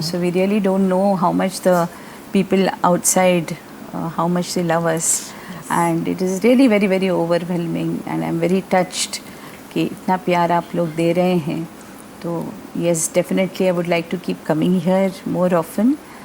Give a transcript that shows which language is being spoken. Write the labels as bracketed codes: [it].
[en] So we really don't know how much the people outside, how much they love us. And it is really very, very overwhelming. And I'm very touched [hi] कि इतना प्यार आप लोग दे रहे हैं. [en] तो yes, definitely I would like to keep coming here more often.